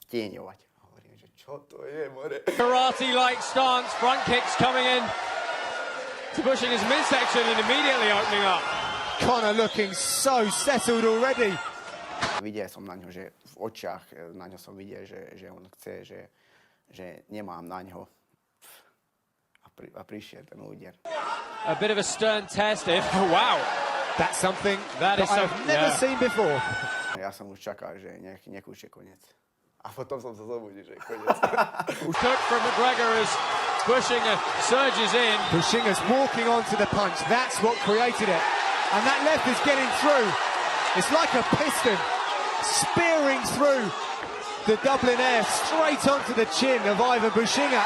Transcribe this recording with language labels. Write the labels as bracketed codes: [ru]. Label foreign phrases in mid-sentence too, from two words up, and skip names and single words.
[sk] stieňovať. Hovorím, že čo to je, more? [en] Karate-like stance, front kicks coming in to pushing his midsection and immediately opening up. Conor looking so settled already. [sk] Videl som na ňo, že v očiach na ňo som videl, že on chce, že nemám na ňo. A prišiel ten úder. [en] A bit of a stern test if, wow. That's something that I've never seen before. [sk] Ja som už čakal, že nech už je koniec. A potom som sa zobudil, že je koniec. [en] Cook from McGregor as Bushinger surges in. Bushinger's walking onto the punch. That's what created it. And that left is getting through. It's like a piston spearing through the Dublin Air straight onto the chin of Ivan Bushinger.